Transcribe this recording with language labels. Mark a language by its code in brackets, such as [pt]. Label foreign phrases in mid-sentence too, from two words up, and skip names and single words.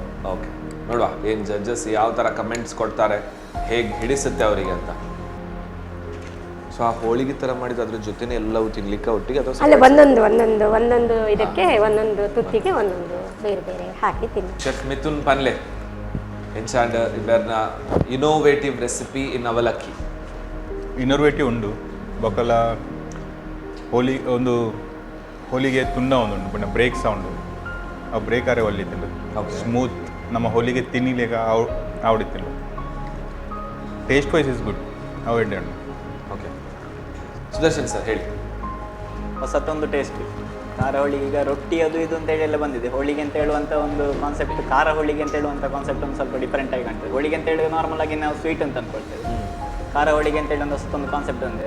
[kn] ಓಕೆ, ನೋಡುವ ಏನು ಜಡ್ಜಸ್ ಯಾವ ಥರ ಕಮೆಂಟ್ಸ್ ಕೊಡ್ತಾರೆ, ಹೇಗೆ ಹಿಡಿಸುತ್ತೆ ಅವರಿಗೆ ಅಂತ. ಸೊ ಆ ಹೋಳಿಗೆ ಥರ ಮಾಡಿದ್ದು ಅದ್ರ ಜೊತೆನೇ ಎಲ್ಲವೂ ತಿನ್ಲಿಕ್ಕೆ ಒಟ್ಟಿಗೆ ಅಥವಾ ಅಲ್ಲ, ಒಂದೊಂದು ಇದಕ್ಕೆ ಒಂದೊಂದು ತುತ್ತಿಗೆ ಒಂದೊಂದು ಬೇರೆ ಬೇರೆ ಹಾಕಿ ತಿನ್ನಿ. [tcy] ಶೆಫ್ ಮಿಥುನ್ ಪನ್ಲೆ, ಎಂಚಾಂಡ್ ಇವೆರ್ನ [en] innovative recipe in [tcy] ಅವಲಕ್ಕಿ ಇನ್ನೋವೇಟಿವ್ ಉಂಡು ಬೊಕ್ಕಲ ಹೋಲಿಗೆ ತುಂಡ ಒಂದುಂಡು ಪುಣ್ಯ [en] break sound [tcy] ಆ ಬ್ರೇಕ್ ಆರೆ ಒಲ್ಲಿತ್ತಿಂಡು ಸ್ಮೂತ್ ನಮ್ಮ ಹೋಲಿಗೆ ತಿನ್ನಿಲೇಗ ಆವಡಿತ್ತಿಲ್ಲ [en] taste wise is good [tcy] ಅವೆಡ್ಡೆ ಉಂಡು. [kn] ಓಕೆ ಸುದರ್ಶನ್ ಸರ್ ಹೇಳಿ. ಹೊಸತೊಂದು ಟೇಸ್ಟ್ ಖಾರ ಹೋಳಿಗೆ. ಈಗ ರೊಟ್ಟಿ ಅದು ಇದು ಅಂತ ಹೇಳಿ ಎಲ್ಲ ಬಂದಿದೆ. ಹೋಳಿಗೆ ಅಂತ ಹೇಳುವಂಥ ಒಂದು ಕಾನ್ಸೆಪ್ಟ್, ಖಾರ ಹೋಳಿಗೆ ಅಂತ ಹೇಳುವಂಥ ಕಾನ್ಸೆಪ್ಟ್ ಒಂದು ಸ್ವಲ್ಪ ಡಿಫ್ರೆಂಟ್ ಆಗಿ ಕಾಣ್ತದೆ. ಹೋಳಿಗೆ ಅಂತ ಹೇಳಿದ್ರೆ ನಾರ್ಮಲ್ ಆಗಿ ನಾವು ಸ್ವೀಟ್ ಅಂತ ಅಂದ್ಕೊಳ್ತೇವೆ. ಖಾರ ಹೋಳಿಗೆ ಅಂತ ಹೇಳಿ ಒಂದು ಹೊಸತೊಂದು ಕಾನ್ಸೆಪ್ಟ್ ಬಂದಿದೆ.